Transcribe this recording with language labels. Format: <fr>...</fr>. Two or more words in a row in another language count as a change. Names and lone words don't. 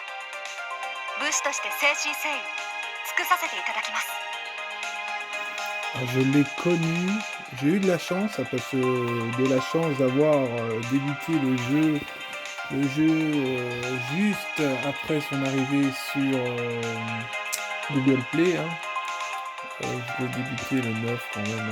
<ja>武士として誠心誠意尽くさせていただきます。」</ja> <fr>Alors, je l'ai connu, j'ai eu de la chance, parce que de la chance d'avoir débuté le jeu juste après son arrivée sur Google Play. Hein. Je l'ai débuté le 9 quand même.</fr>